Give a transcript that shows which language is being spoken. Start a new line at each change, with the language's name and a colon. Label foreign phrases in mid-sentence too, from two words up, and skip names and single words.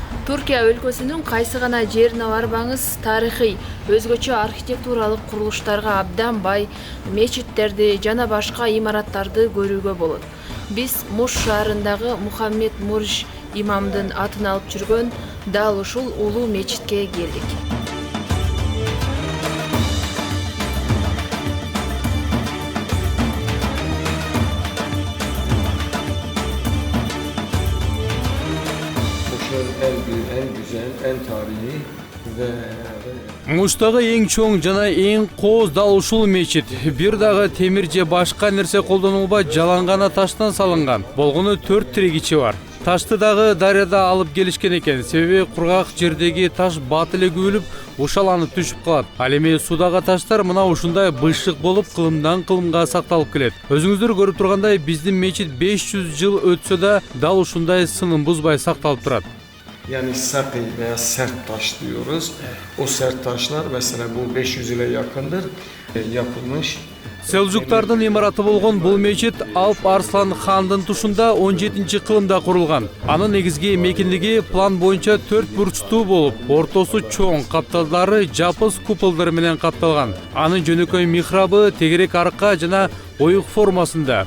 Kyrgyz: Түркия өлкөсүнүн кайсы гана жерине барбаңыз, тарыхый, өзгөчө архитектуралык курулуштарга абдан бай мечиттерди жана башка имараттарды көрүүгө болот. Биз Муш шаарындагы Мухаммед Муриш имамдын атын алып жүргөн дал ушул улуу мечитке келдик.
Turkish: En güzel, en tarihi ve
Kyrgyz: Муштагы эң чоң жана эң кооз дал ушул мечит. Бир дагы темир же башка нерсе колдонулбай жалаң гана таштан салынган. Болгону 4 тирегичи бар. Ташты дагы дарыяда алып келишкен экен. Себеби кургак жердеги таш бат эле күбүлүп, ушаланып түшүп калат. Ал эми судагы таштар мына ушундай быйшык болуп, кылымдан кылымга сакталып келет. Өзүңүздөр көрүп тургандай, биздин мечит 500 жыл өтсө да дал ушундай сынын бузбай сакталып турат.
Turkish: yani sakı veya sert taş diyoruz. O sert taşlar mesela bu 500 yıla yakındır yapılmış.
Kyrgyz: Селжуктардын имараты болгон бул мечит Алп Арслан хандын тушунда 17-кылымда курулган. Анын негизги мекендиги план боюнча 4 бурчтуу болуп, ортосу чоң, капталдары жапыз куполдор менен капталган. Анын жөнөкөй михрабы тегерек арка жана оюк формасында.